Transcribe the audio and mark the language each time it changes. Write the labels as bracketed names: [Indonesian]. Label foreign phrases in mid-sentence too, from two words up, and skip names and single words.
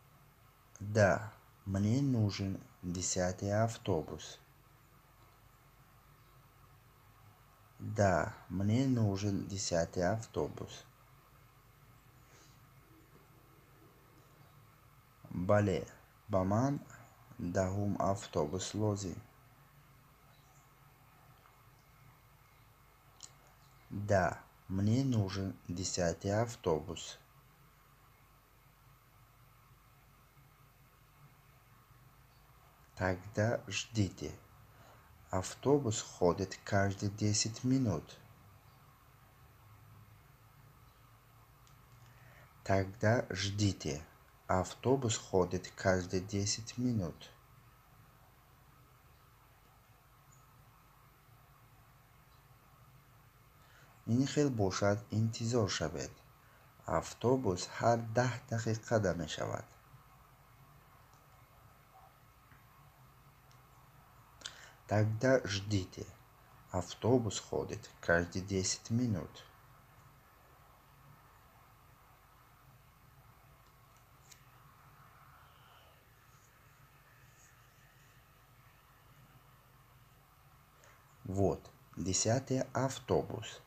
[Russian] Да, мне нужен 10-й автобус. Да, мне нужен 10-й автобус. [Tajik] Бале, ба ман 10-ум автобус лозим. [Russian] Да, мне нужен 10-й автобус. Тогда ждите. Автобус ходит каждые 10 минут. Тогда ждите. Автобус ходит каждые 10 минут. [Tajik] ин хел бошад интизор шавед. автобус ҳар 10 дақиқада мешавад. [Russian] Тогда ждите. Автобус ходит каждые 10 минут. Вот, 10-й автобус.